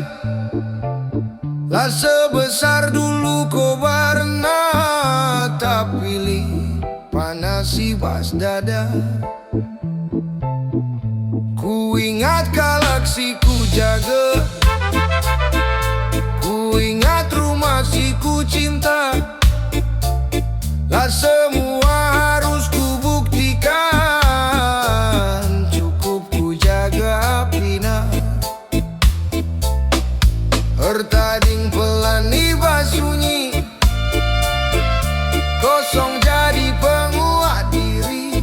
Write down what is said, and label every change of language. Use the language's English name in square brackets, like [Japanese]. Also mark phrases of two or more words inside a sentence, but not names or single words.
[Indonesian] Lah sebesar dulu kobarna, tak pilih panas [Batak Karo] ibas dada. [Indonesian] Ku ingat galaksiku jaga, ku ingat rumah si ku cinta. Lah semua harus ku buktikan, cukup ku jaga pina. Tertading pelan [Batak Karo] ibas sunyi, [Indonesian] kosong jadi penguat diri.